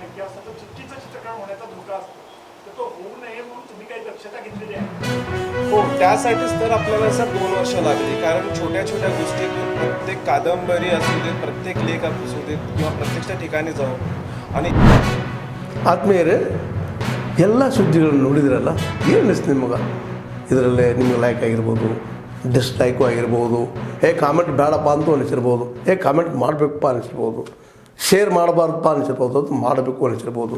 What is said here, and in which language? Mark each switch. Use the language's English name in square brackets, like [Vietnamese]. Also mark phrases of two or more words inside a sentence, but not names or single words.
[Marathi] हो, त्यासाठीच तर आपल्याला सर 2 वर्ष लागली, कारण छोट्या छोट्या गोष्टीतून प्रत्येक कादंबरी असू देत, प्रत्येक लेख असू देत किंवा प्रत्येक ठिकाणी जाऊन आणि [Kannada] ಆತ್ಮೀಯರೇ, ಎಲ್ಲ ಸುದ್ದಿಗಳನ್ನು ನೋಡಿದ್ರಲ್ಲ, ಏನು ಅನಿಸ್ತು ನಿಮಗೆ? ಇದರಲ್ಲೇ ನಿಮಗೆ ಲೈಕ್ ಆಗಿರ್ಬೋದು, ಡಿಸ್ಲೈಕು ಆಗಿರ್ಬೋದು, ಕಾಮೆಂಟ್ ಬೇಡಪ್ಪ ಅಂತೂ ಅನಿಸಿರ್ಬೋದು, ಕಾಮೆಂಟ್ ಮಾಡಬೇಕಪ್ಪ ಅನಿಸಿರ್ಬೋದು, ಶೇರ್ ಮಾಡಬಾರ್ದಪ್ಪ ಅನಿಸಿರ್ಬೋದು, ಅದು ಮಾಡಬೇಕು ಅನಿಸಿರ್ಬೋದು.